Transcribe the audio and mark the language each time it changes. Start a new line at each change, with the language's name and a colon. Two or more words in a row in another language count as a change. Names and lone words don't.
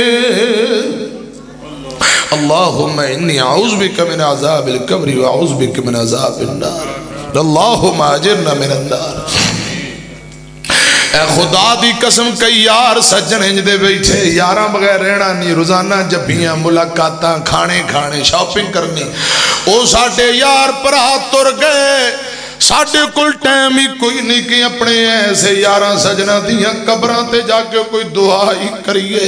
Arabic: اللهم إني أعوذ بك من عذاب القبر وأعوذ بك من عذاب النار، اللهم أجرنا من النار.
Punjabi: خدا دی قسم کئی یار سجن اینج دے بیٹھے، یاراں بغیر رہنا نہیں، روزانہ جپھیاں ملاقاتاں کھانے کھانے شاپنگ کرنی. او ساڈے یار بھرا ٹر گئے، ساڈے کول ٹائم ہی کوئی نہیں کہ اپنے ایسے یاراں سجناں دیاں قبراں تے جا کے کوئی دعا ہی کریے.